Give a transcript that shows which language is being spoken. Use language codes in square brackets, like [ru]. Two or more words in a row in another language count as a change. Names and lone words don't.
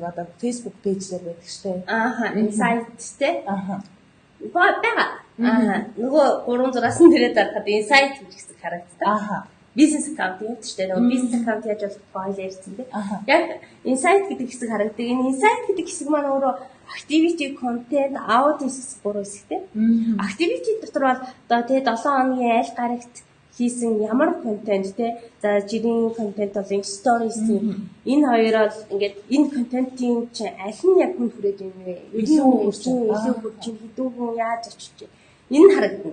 [mn] Одоо Facebook page дээр байдаг штэ. Insight тий. Бага. Нөгөө 3 6-аас нь тэрээд дарахад insight гэсэн харагддаг. Бизнес аккаунт юм шүү дээ. Нөгөө бизнес аккаунт яаж болох файл ярьсан тийм. Яг insight гэдэг хэсэг харагддаг. Энэ insight гэдэг хэсэг маань өөрөө [en] activity, content, audience [mn] гэсэн гурван хэсэгтэй. Activity дотор бол одоо тэгээ 7 хоногийн аль гарагт хийсэн ямар контент те. За жирийн контент бол stories энэ хоёроо ингээд энэ контентын чинь аль нь яг хүн хүрээд юм бэ? Илүү хурж хэдэн хүн яаж очиж энэ харагдана.